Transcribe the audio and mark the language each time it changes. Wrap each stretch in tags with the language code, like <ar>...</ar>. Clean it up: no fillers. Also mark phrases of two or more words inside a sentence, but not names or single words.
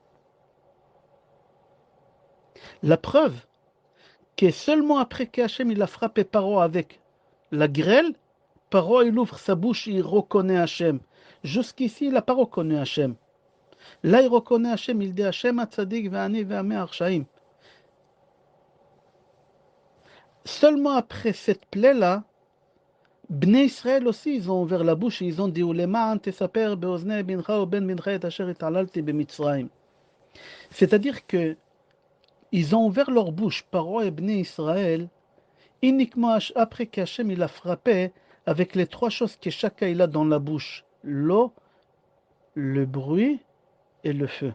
<fr>La preuve que seulement après qu'Hachem il a frappé Paro avec la grêle, Paro il ouvre sa bouche, il reconnaît Hachem. Jusqu'ici, il n'a pas reconnu Hachem. Là, il reconnaît Hachem, il dit Hachem</fr> <he>הצדיק ואני ועמי הרשעים.</he> <fr>Seulement après cette plaie-là, Bnei Israël aussi, ils ont ouvert la bouche et ils ont dit c'est-à-dire que ils ont ouvert leur bouche, Paro et Bnei Israël, uniquement après qu'Hachem il a frappé avec les trois choses que chacun il a dans la bouche, l'eau, le bruit et le feu.</fr>